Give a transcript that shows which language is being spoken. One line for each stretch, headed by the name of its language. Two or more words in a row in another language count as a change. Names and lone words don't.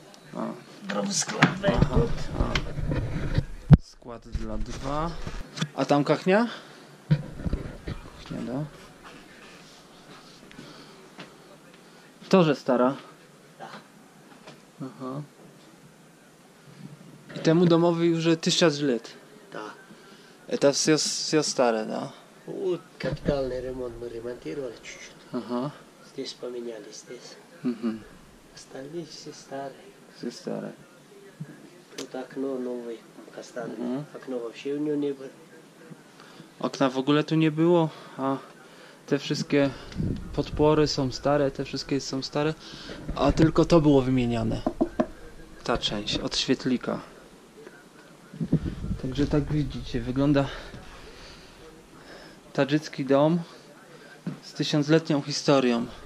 Polish: Skład dla drwa. A tam kachnia? Kachnia, da?
Russian: Тоже stara.
Polish: Aha. I temu domowi już 1000 lat.
Russian: Да. Это все старое, да? Вот капитальный ремонт мы ремонтировали чуть-чуть. Ага. Здесь поменяли, здесь. Остальные все старые. Все stare. Тут окно новое, кастанное. Окно вообще у него не было.
Polish: Okna w ogóle tu nie było, a te wszystkie podpory są stare, te wszystkie są stare, a tylko to było wymieniane. Ta część od świetlika. Także tak widzicie, wygląda tadżycki dom z 1000-letnią historią.